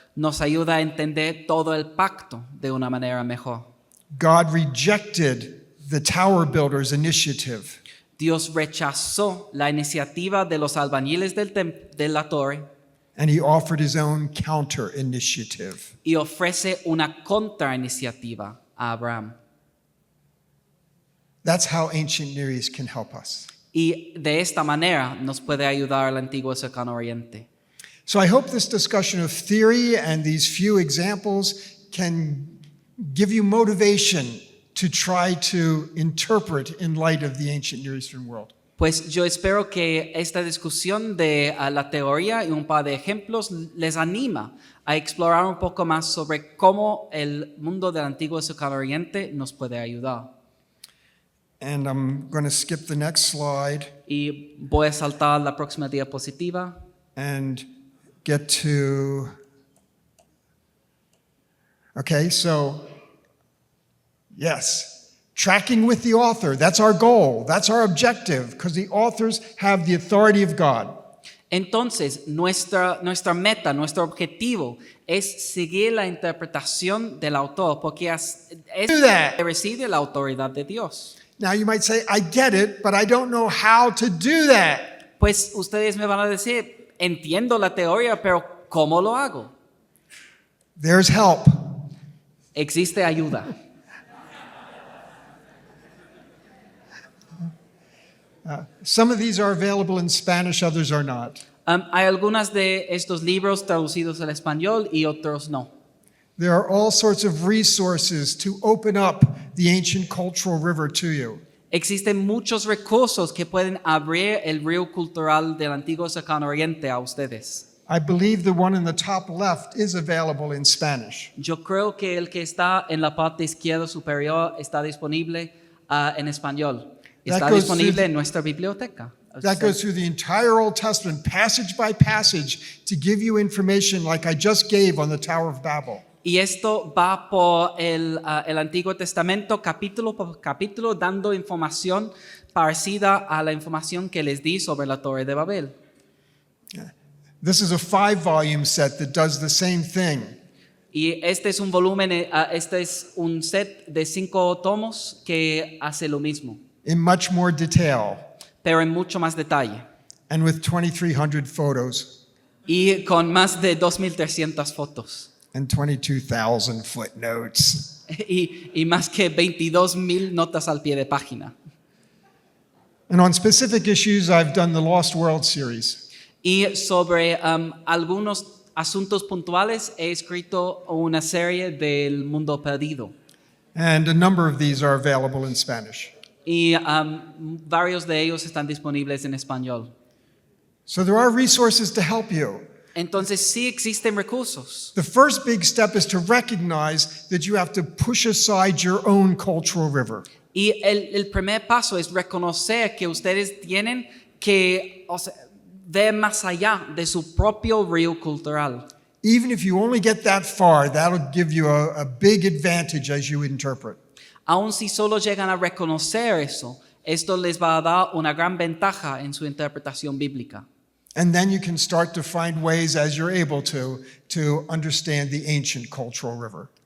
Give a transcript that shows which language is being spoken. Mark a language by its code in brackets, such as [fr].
[es] nos ayuda a entender todo el pacto de una manera mejor. [en] God rejected the tower builders' initiative. [es] Dios rechazó la iniciativa de los albañiles de la torre [en] And he offered his own counter initiative. [es] y ofrece una contrainiciativa a Abraham. [en] That's how ancient Near East can help us. [es] Y de esta manera nos puede ayudar el antiguo Cercano Oriente. [en] So I hope this discussion of theory and these few examples can give you motivation to try to interpret in light of the ancient Near Eastern world. [es] Pues yo espero que esta discusión de la teoría y un par de ejemplos les anima a explorar un poco más sobre cómo el mundo del antiguo Cercano Oriente nos puede ayudar. [en] And I'm going to skip the next slide [es] Y voy a saltar la próxima diapositiva [en] and get to. Okay, so yes, tracking with the author. That's our goal. That's our objective, because the authors have the authority of God. [es] Entonces, nuestra meta, nuestro objetivo es seguir la interpretación del autor, porque es [en] Do that. [es] que reside la autoridad de Dios. [en] Now you might say, I get it, but I don't know how to do that. [es] Pues ustedes me van a decir, entiendo la teoría, pero ¿cómo lo hago? [en] There's help. [es] Existe ayuda. [en] Some of these are available in Spanish, others are not. [es] Hay algunas de estos libros traducidos al español y otros no. [en] There are all sorts of resources to open up the ancient cultural river to you. [es] Existen muchos recursos que pueden abrir el río cultural del antiguo Cercano Oriente a ustedes. [en] I believe the one in the top left is available in Spanish. [es] Yo creo que el que está en la parte izquierda superior está disponible en español. Está [en] That goes [es] disponible [en] through- [es] en nuestra biblioteca. [en] That goes through the entire Old Testament, passage by passage, to give you information like I just gave on the Tower of Babel. [es] Y esto va por el Antiguo Testamento, capítulo por capítulo, dando información parecida a la información que les di sobre la Torre de Babel. [en] This is a 5-volume set that does the same thing. [es] Y este es un volumen, este es un set de 5 tomos que hace lo mismo, [en] In much more detail [es] pero en mucho más detalle. [en] and with 2,300 photos [es] Y con más de 2.300 fotos. [en] and 22,000 footnotes. [es] Y más que 22.000 notas al pie de página. [en] And on specific issues, I've done the Lost World series. [es] Y sobre algunos asuntos puntuales he escrito una serie del mundo perdido. [en] And a number of these are available in Spanish. [es] Y varios de ellos están disponibles en español. [en] So there are resources to help you. [es] Entonces sí existen recursos. [en] The first big step is to recognize that you have to push aside your own cultural river. [es] Y el primer paso es reconocer que ustedes tienen que ver más allá de su propio río cultural. [en] Even if you only get that far, that'll give you a big advantage as you interpret. [es] Aun si solo llegan a reconocer eso, esto les va a dar una gran ventaja en su interpretación bíblica. [en] And then you can start to find ways as you're able to understand the ancient cultural river.